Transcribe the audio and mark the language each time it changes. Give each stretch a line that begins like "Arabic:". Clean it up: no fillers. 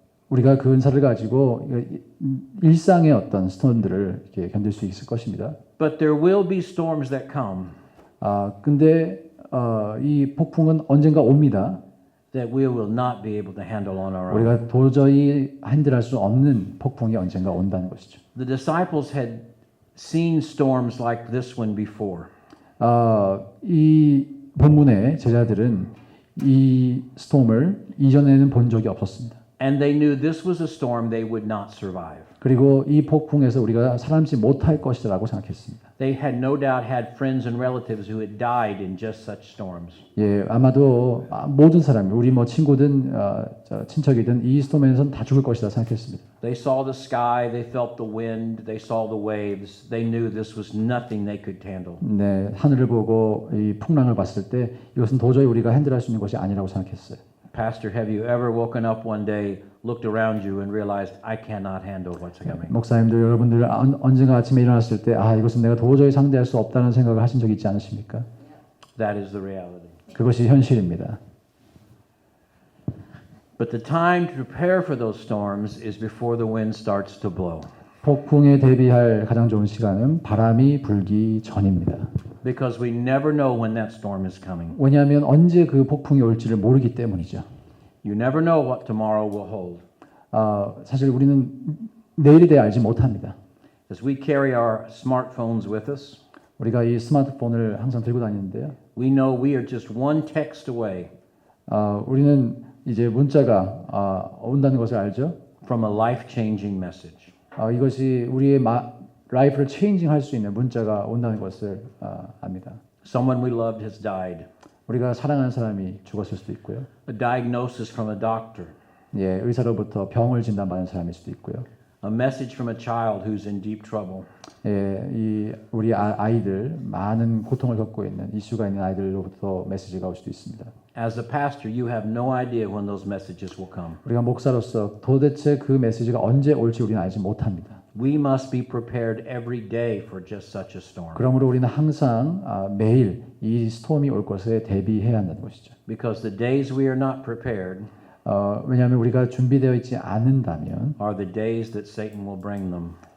Korean: 우리가 그 은사를 가지고 일상의 어떤 스톤들을 이렇게 견딜 수 있을 것입니다.
English: But there will be storms that come
Korean: 근데 이 폭풍은 언젠가 옵니다.
English: that we will not be able to handle on our own.
Korean: 우리가 도저히 핸들할 수 없는 폭풍이 언젠가 온다는 것이죠.
English: The disciples had seen storms like this one before.
Korean: 이 본문의 제자들은 이 스톰을 이전에는 본 적이 없었습니다.
English: And they knew this was a storm they would not survive.
Korean: 그리고 이 폭풍에서 우리가 살아남지 못할 것이라고 생각했습니다.
English: They had no doubt had friends and relatives who had died in just such storms.
Korean: 예, 아마도 모든 사람이 우리 뭐 친구든 친척이든 이 스톰에서는 다 죽을 것이다 생각했습니다.
English: They saw the sky, they felt the wind, they saw the waves. They knew this was nothing they could handle.
Korean: 네, 하늘을 보고 이 풍랑을 봤을 때 이것은 도저히 우리가 핸들할 수 있는 것이 아니라고 생각했어요.
English: Pastor, have you ever woken up one day, looked around you and realized I cannot handle what's coming?
Korean: 목사님들 여러분들 언젠가 아침에 일어났을 때 이것은 내가 도저히 상대할 수 없다는 생각을 하신 적 있지 않으십니까?
English: That is the reality.
Korean: 그것이 현실입니다.
English: But the time to prepare for those storms is before the wind starts to blow.
Korean: 폭풍에 대비할 가장 좋은 시간은 바람이 불기 전입니다.
English: Because we never know when that storm is coming.
Korean: 왜냐하면 언제 그 폭풍이 올지를 모르기 때문이죠.
English: You never know what tomorrow will hold.
Korean: 사실 우리는 내일에 대해 알지 못합니다.
English: As we carry our smartphones with us,
Korean: 우리가 이 스마트폰을 항상 들고 다니는데요.
English: we know we are just one text away
Korean: 우리는 이제 문자가 온다는 것을 알죠.
English: from a life-changing message.
Korean: 이것이 우리의 라이프를 체인징할 수 있는 문자가 온다는 것을 압니다.
English: Someone we loved has died.
Korean: 우리가 사랑하는 사람이 죽었을 수도 있고요.
English: A diagnosis from a doctor.
Korean: 예, 의사로부터 병을 진단받은 사람일 수도 있고요.
English: A message from a child who's in deep trouble.
Korean: 이 우리 아이들 많은 고통을 겪고 있는 이슈가 있는 아이들로부터 메시지가 올 수도 있습니다.
English: As a pastor, you have no idea when those messages will come.
Korean: 우리가 목사로서 도대체 그 메시지가 언제 올지 우리는 알지 못합니다.
English: We must be prepared every day for just such a storm.
Korean: 그러므로 우리는 항상 매일 이 스톰이 올 것에 대비해야 한다는 것이죠.
English: Because the days we are not prepared
Korean: 왜냐하면 우리가 준비되어 있지 않는다면
English: are the days that Satan will bring them.